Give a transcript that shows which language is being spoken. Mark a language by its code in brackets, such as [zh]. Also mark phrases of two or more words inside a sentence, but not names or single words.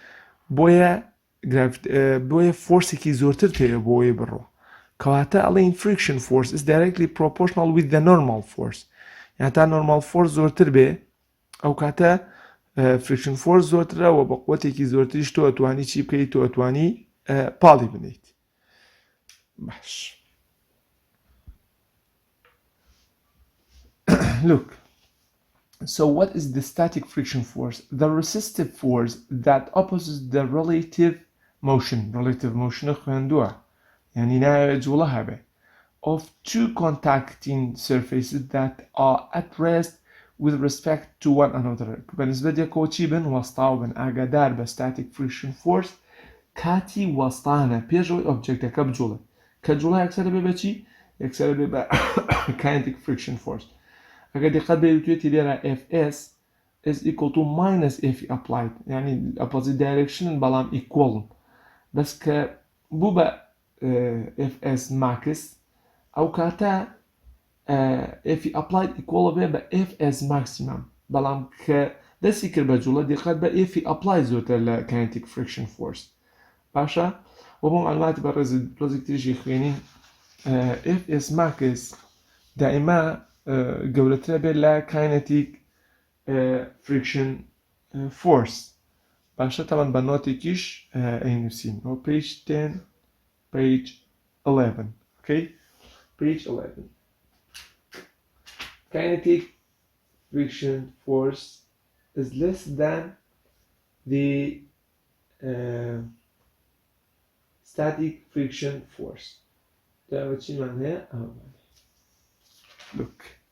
[ckb] بۆیە فۆرسێکی زۆرتر پێوە بۆی بڕۆ کەواتە ئەڵێن [en] friction force is directly proportional with the normal force [ckb] یان تا [en] normal force [ckb] زۆرتر بێ ئەو کاتە [en] friction force [ckb] زۆرترەوە بە قوتێکی زۆرتریش تۆ ئەتوانی چی بکەیت تۆ ئەتوانی پاڵی بنیت باش [en] look so what is the static friction force the resistive force that opposes the relative motion [ckb] خوێندووە یعنی ناوێت جوڵە هەبێ [en] of two contacting surfaces that are at rest with respect to one another [ckb] بەنسبەت یەکەوە چی بن وەستاو بن ئاگادار بە [en] static friction force [ckb] کاتی وەستانە پێشەوەی ئۆبجێکتەکە بجوڵێ کە جوڵە یەکسەرە بێ بە چی یەکسەرە بێ بە [en] kinetic friction force [ckb] ئەگەر دقت بێتوێتی لێرە [en] fs is equal to minus f applied یعنی opposite direction بەڵام equal [ckb] بەس کە بوو بە [en] fs max [ckb] ئەو کاتە [en] f applied equal [ckb] بێ بە [en] fs maximum [ckb] بەڵام کە دەستی کرد بە جوڵە دقت بە [en] f applied [ckb] زۆرتر لە [en] kinetic friction force [ckb] باشە و بۆ معلوماتی بە ڕێزیکتریشی خوێنین [en] fs max [ckb] دائما گەورەترە بێت لە [en] kinetic friction force [ckb] باشە تەمان بە نۆتێکیش ئەینووسین بۆ [en] page 10 page 11 okay page 11 kinetic friction force is less than the static friction force [ckb] ده چی معنیه؟ [en] look